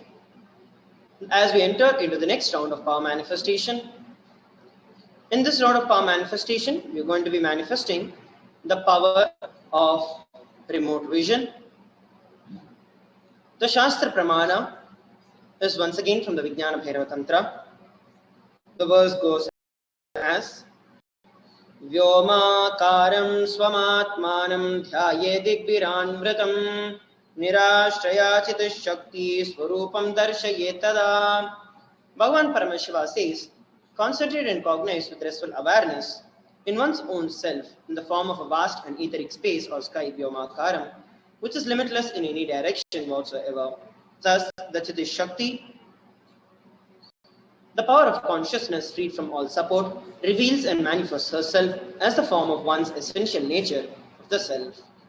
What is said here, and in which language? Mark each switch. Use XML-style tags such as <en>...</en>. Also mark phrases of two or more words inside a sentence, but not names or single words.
<en>As we enter into the next round of power manifestation, in this round of power manifestation, we're going to be manifesting the power of remote vision. The</en> <sa>शास्त्र प्रमाण</sa> <en>is once again from the Vijnana Bhairava Tantra. The verse goes as</en> <sa>व्योमाकारं स्वमात्मानं ध्याये दिग्भिरनावृतम् निराश्रया चितिश् शक्ति स्वरूपं दर्शये तदा.</sa> <en>Bhagavan Paramashiva says, concentrate and cognize with restful awareness in one's own self in the form of a vast and etheric space or sky, Vyomakaram, which is limitless in any direction whatsoever. Thus, the</en> <sa>चितिश् शक्ति,</sa> <en>the power of consciousness freed from all support, reveals and manifests herself as the form of one's essential nature of the self.</en>